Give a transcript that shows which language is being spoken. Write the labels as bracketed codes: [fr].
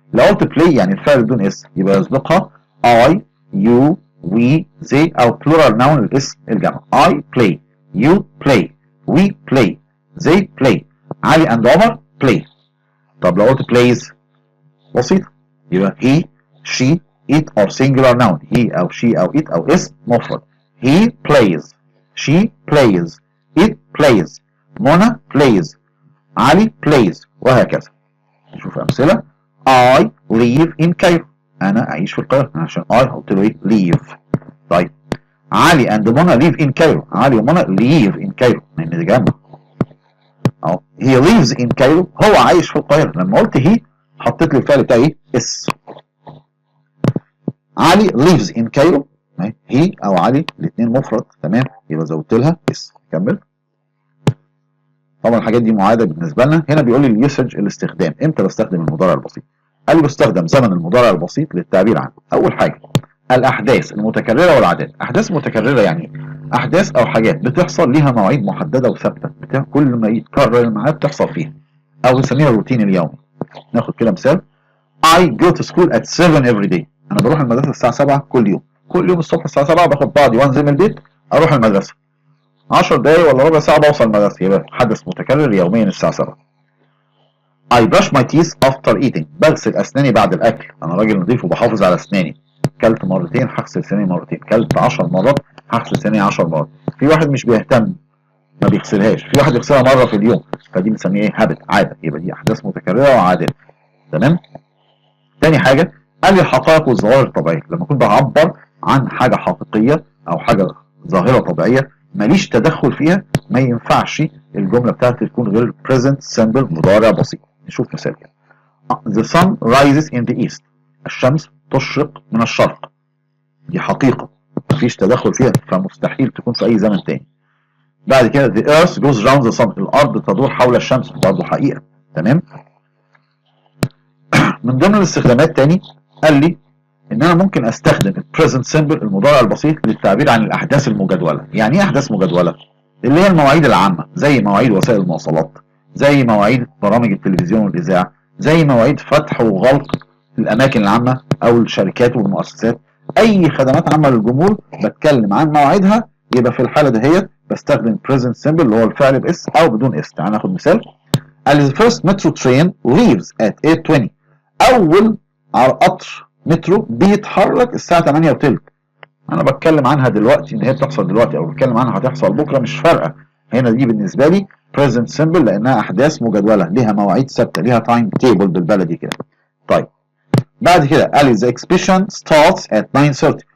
[ar] لو قلت بلاي يعني الفعل بدون اس يبقى يسبقها اي يو وي زي او بلورال ناون الاسم الجمع. [en] I play, you play, we play, they play, علي and عمر play. [ar] طب لو قلت بلايز بسيطه يبقى [en] he she it or singular noun. [ar] he او she او it او اسم مفرد. [en] he plays، she plays، it plays، منى plays، علي plays، وهكذا. [ar] نشوف امثله. [en] I live in Cairo. [ar] انا اعيش في القاهره عشان I قلت له ايه live. [en] طيب Ali and Mona live in Cairo. [ar] علي ومنى [en] live in Cairo [ar] لان ده جمع. اهو he lives in Cairo هو عايش في القاهره. لما قلت he حطيت لي الفعل بتاعي اس. علي lives in Cairo هي او علي الاثنين مفرد تمام، يبقى زودت لها اس. كمل. طبعا الحاجات دي معاده بالنسبه لنا. هنا بيقول لي اليوسج الاستخدام. امتى بستخدم المضارع البسيط؟ قال لي بستخدم زمن المضارع البسيط للتعبير عنه. اول حاجه الاحداث المتكرره والعادات. احداث متكرره يعني احداث او حاجات بتحصل ليها مواعيد محدده وثابته، كل ما يتكرر الميعاد بتحصل فيها او بنسميها الروتين اليومي. ناخد كده مثال. [en] I go to school at 7 every day. [ar] انا بروح المدرسه الساعه 7 كل يوم. كل يوم الصبح الساعه 7 باخد بعضي وانزل من البيت اروح المدرسه. 10 دقايق ولا ربع ساعه بوصل المدرسه. يبقى حدث متكرر يوميا الساعه 7. [en] I brush my teeth after eating. [ar] بغسل اسناني بعد الاكل. انا راجل نظيف وبحافظ على اسناني. كلت مرتين هغسل سناني مرتين. كلت 10 مرات هغسل سناني 10 مرات. في واحد مش بيهتم ما بيغسلهاش، في واحد يغسلها مره في اليوم، فدي بنسميها ايه؟ هابت، عاده. يبقى دي احداث متكرره وعادات. تمام. تاني حاجه قال لي الحقائق والظواهر الطبيعيه. لما اكون بعبر عن حاجه حقيقيه او حاجه ظاهره طبيعيه ماليش تدخل فيها، ما ينفعش الجمله بتاعتي تكون غير [en] present simple [ar] مضارع بسيط. نشوف مثال كده. [en] The sun rises in the east. [ar] الشمس تشرق من الشرق. دي حقيقه مفيش تدخل فيها، فمستحيل تكون في اي زمن تاني. بعد كده [en] the earth goes round the sun. [ar] الارض تدور حول الشمس، برضه حقيقه. تمام. من ضمن الاستخدامات تاني قال لي ان انا ممكن استخدم [en] البريزنت سيمبل [ar] المضارع البسيط للتعبير عن الاحداث المجدوله. يعني ايه احداث مجدوله؟ اللي هي المواعيد العامه، زي مواعيد وسائل المواصلات، زي مواعيد برامج التلفزيون والاذاعه، زي مواعيد فتح وغلق الاماكن العامه او الشركات والمؤسسات. اي خدمات عامه للجمهور بتكلم عن مواعيدها، يبقى في الحاله دهيت بستخدم [en] present simple [ar] اللي هو الفعل باس او بدون اس. تعال ناخد مثال. [en] The first metro train leaves at 8:20. [ar] اول قطر مترو بيتحرك الساعه 8 وتلت. انا بتكلم عنها دلوقتي ان هي بتحصل دلوقتي او بتكلم عنها هتحصل بكره، مش فارقه. هنا دي بالنسبه لي [en] present simple [ar] لانها احداث مجدوله ليها مواعيد ثابته، ليها [en] time table [ar] بالبلدي كده. طيب بعد كده قال لي [en] the exhibition starts at 9:30.